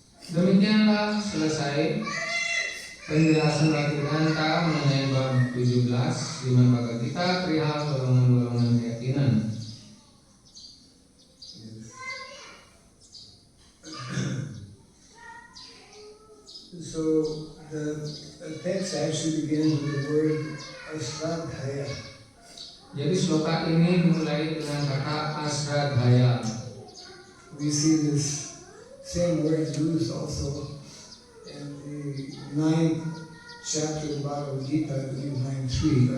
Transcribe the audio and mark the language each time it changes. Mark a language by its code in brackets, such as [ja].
[id] Demikianlah selesai penjelasan Bhaktivedanta mengenai bab 17 Srimad Bhagavad Gita perihal golongan-golongan keyakinan. [en] So the text actually begins with the word Asradhaya. [id] Jadi sloka ini dimulai dengan kata Asradhaya. [en] We see this same word used also in the 9th chapter of Bhagavad Gita, I believe 9.3.